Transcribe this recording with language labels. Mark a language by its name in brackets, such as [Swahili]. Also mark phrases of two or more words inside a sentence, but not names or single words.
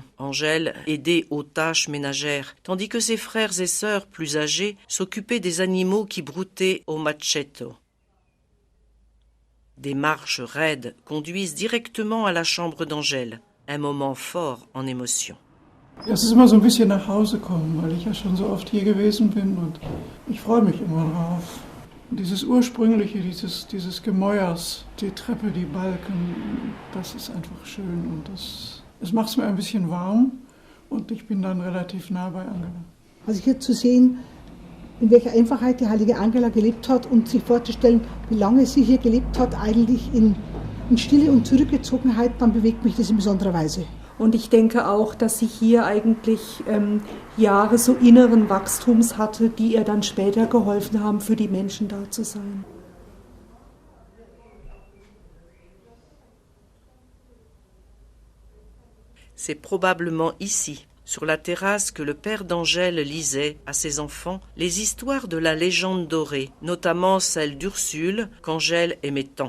[French] Angèle aidait aux tâches ménagères, tandis que ses frères et sœurs plus âgés s'occupaient des animaux qui broutaient au macetto. Des marches raides conduisent directement à la chambre d'Angèle, un moment fort en émotion. [German] Es ist immer so ein bisschen nach Hause kommen, weil ich ja schon so oft hier gewesen bin und ich freue mich immer drauf. Dieses ursprüngliche, dieses Gemäuers, die Treppe, die Balken, das ist einfach schön und es macht es mir ein bisschen warm und ich bin dann relativ nah bei Angela. Also hier zu sehen, in welcher Einfachheit die heilige Angela gelebt hat und sich vorzustellen, wie lange sie hier gelebt hat, eigentlich in Stille und Zurückgezogenheit, dann bewegt mich das in besonderer Weise. Und ich denke auch, dass sie hier eigentlich Jahre so inneren Wachstums hatte, die ihr dann später geholfen haben, für die Menschen da zu sein. [French] C'est probablement ici, sur la terrasse, que le père d'Angèle lisait à ses enfants les histoires de la légende dorée, notamment celle d'Ursule qu'Angèle aimait tant.